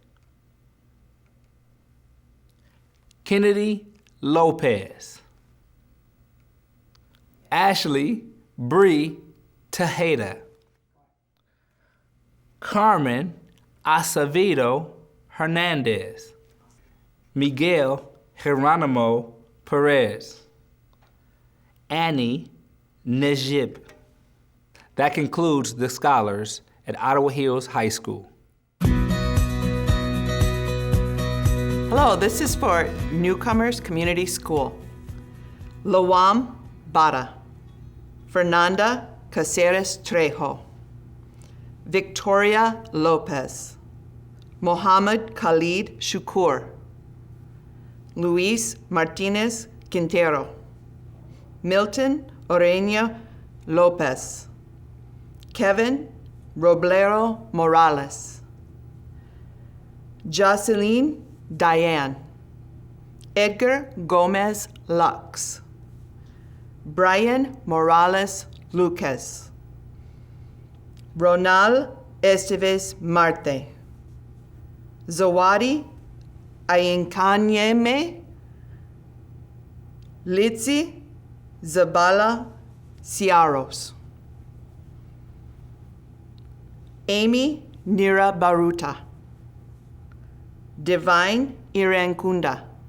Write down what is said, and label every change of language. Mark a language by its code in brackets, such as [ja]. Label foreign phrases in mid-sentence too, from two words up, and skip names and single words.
[en] Kennedy Lopez, Ashley Bree Tejeda, Carmen Acevedo Hernandez, Miguel Geronimo Perez, Annie Najib. That concludes the scholars at Ottawa Hills High School. Hello, this is for Newcomers Community School. Lawam Bada, Fernanda Caceres Trejo, Victoria Lopez, Mohammed Khalid Shukur, Luis Martinez Quintero, Milton Oreña Lopez, Kevin Roblero Morales, Jocelyn Diane, Edgar Gomez Lux, Brian Morales Lucas, Ronald Esteves Marte, Zawadi Ayinkanyeme, Litsi Zabala Ciaros, Amy Nira Baruta, Divine Irankunda,